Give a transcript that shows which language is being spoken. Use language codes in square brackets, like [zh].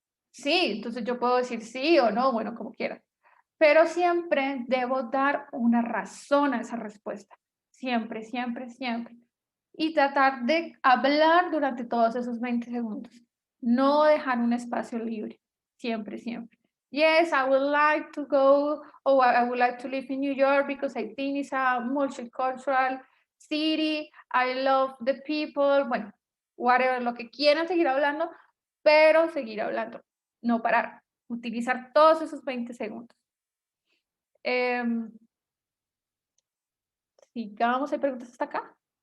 [es] Sí, entonces yo puedo decir sí o no, bueno, como quieras. Pero siempre debo dar una razón a esa respuesta. Siempre, siempre, siempre. Y tratar de hablar durante todos esos 20 segundos. No dejar un espacio libre. Siempre, siempre. [en] Yes, I would like to go, or I would like to live in New York because I think it's a multicultural city. I love the people. [es] Bueno, whatever, lo que quieran seguir hablando, pero seguir hablando. No parar. Utilizar todos esos 20 segundos. Sigamos, hay preguntas hasta acá.